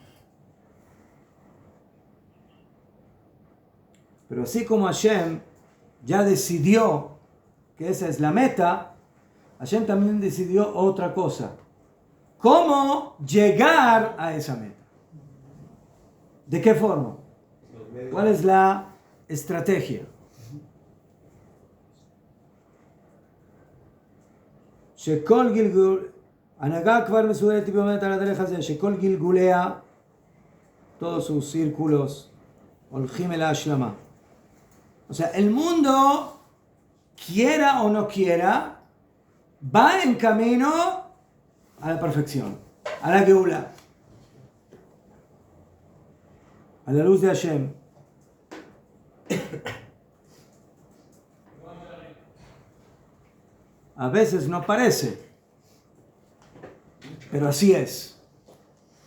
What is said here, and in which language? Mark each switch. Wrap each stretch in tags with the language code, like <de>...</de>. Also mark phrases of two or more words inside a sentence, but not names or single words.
<es>Pero así como Hashem ya decidió que esa es la meta, Hashem también decidió otra cosa. ¿Cómo llegar a esa meta? ¿De qué forma? ¿Cuál es la estrategia?</es> <he>שכל גלגול, הנהגה כבר מסודרת ועומדת על הדרך הזה, שכל גלגוליה,</he> <es>todos sus círculos,</es> <he>הולכים אל ההשלמה.</he> <es>O sea, el mundo, quiera o no quiera, va en camino a la perfección, a la Geulah, a la luz de Hashem. A veces no parece, pero así es.</es>